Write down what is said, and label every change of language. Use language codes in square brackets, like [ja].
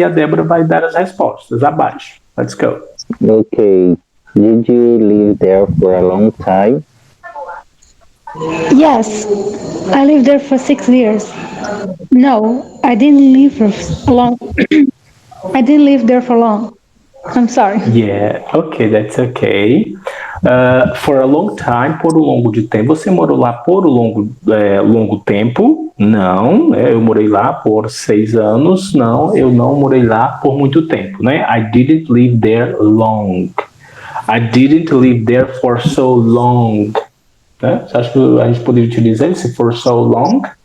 [pt] E a Débora vai dar as respostas abaixo. [en] Let's go. Okay. Did you live there for a long time? Yes, I lived there for 6 years. No, I didn't live for long. I didn't live there for long. I'm sorry. Yeah, okay, that's okay. For a long time, [pt] por um longo de tempo. Você morou lá por um longo tempo? Não, eu morei lá por 6 anos. Não, eu não morei lá por muito tempo, né? [en] I didn't live there long. I didn't live there for so long. [pt] Né? Você acha que a gente poderia utilizar esse [en] for so long?